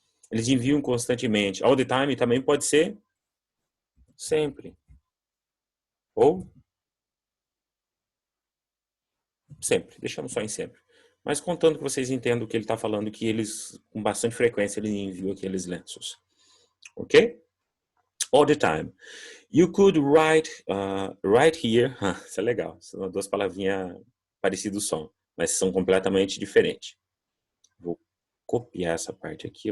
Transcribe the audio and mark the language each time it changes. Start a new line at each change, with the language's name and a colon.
Portuguese: Eles enviam constantemente.
English: All the time
Portuguese: também pode ser sempre. Ou sempre. Deixamos só em sempre. Mas contando que vocês entendam o que ele está falando, que eles, com bastante frequência, eles enviam aqueles lenços.
English: Ok? All the time. You could write right here.
Portuguese: Isso é legal. São duas palavrinhas parecidas o som, mas são completamente diferentes. Vou copiar essa parte aqui.